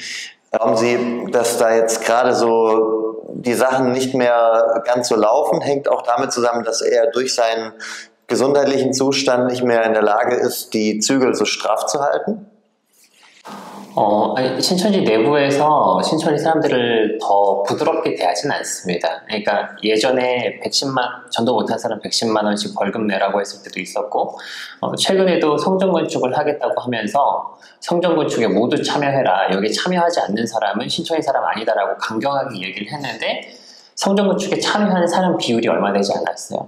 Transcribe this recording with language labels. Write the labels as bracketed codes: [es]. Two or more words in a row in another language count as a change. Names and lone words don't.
[de] Glauben Sie, dass da jetzt gerade so die Sachen nicht mehr ganz so laufen, hängt auch damit zusammen, dass er durch seinen gesundheitlichen Zustand nicht mehr in der Lage ist, die Zügel so straff zu halten? [ko] 신천지 내부에서 신천지 사람들을 더 부드럽게 대하진 않습니다. 그러니까 예전에 전도 못한 사람 110만 원씩 벌금 내라고 했을 때도 있었고, 최근에도 성전건축을 하겠다고 하면서 성전건축에 모두 참여해라, 여기 참여하지 않는 사람은 신천지 사람 아니다라고 강경하게 얘기를 했는데 성전건축에 참여하는 사람 비율이 얼마 되지 않았어요.